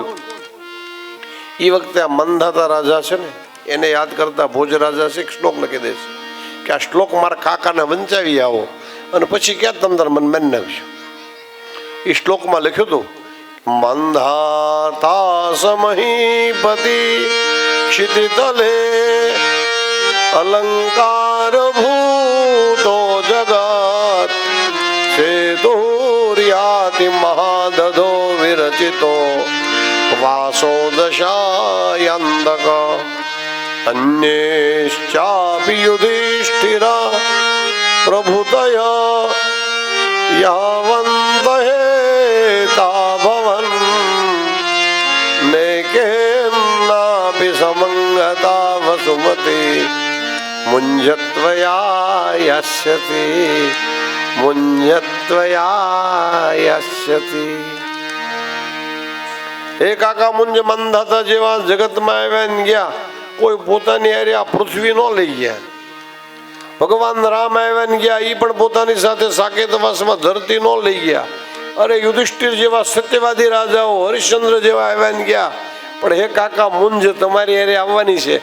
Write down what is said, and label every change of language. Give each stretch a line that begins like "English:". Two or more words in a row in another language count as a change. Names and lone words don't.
Gujarati: એ વખતે આ મંધાતા રાજા છે ને એને યાદ કરતા ભોજ રાજા છે એક શ્લોક લખી દે છે કે આ શ્લોક મારા કાકાને વંચાવી આવો અને પછી ક્યાં તમે તાર મન માની નાખશો. એ શ્લોકમાં લખ્યું હતું,
Sanskrit: मंधाता समहीपति क्षितितले अलंकार भू भाति महादधो विरचितो वासो दशायन्दक अन्येश्चापि युधिष्ठिरा प्रभुतया यावन्तहेता भवन् नैकेन्नापि समङ्गता वसुमती मुञ्जत्वया यस्यति मुञ्जत्वया यस्यति।
Gujarati: એ કાકા મુંજ મંધાતા જેવા જગતમાં આવ્યા ને ગયા, કોઈ પોતાની હારે આ પૃથ્વી ન લઈ ગયા. ભગવાન રામ આવ્યા ને ગયા, એ પણ પોતાની સાથે સાકેતવાસમાં ધરતી ન લઈ ગયા. અરે યુધિષ્ઠિર જેવા સત્યવાદી રાજાઓ, હરિશ્ચંદ્ર જેવા આવ્યા ને ગયા, પણ હે કાકા મુંજ તમારી હારે આવવાની છે.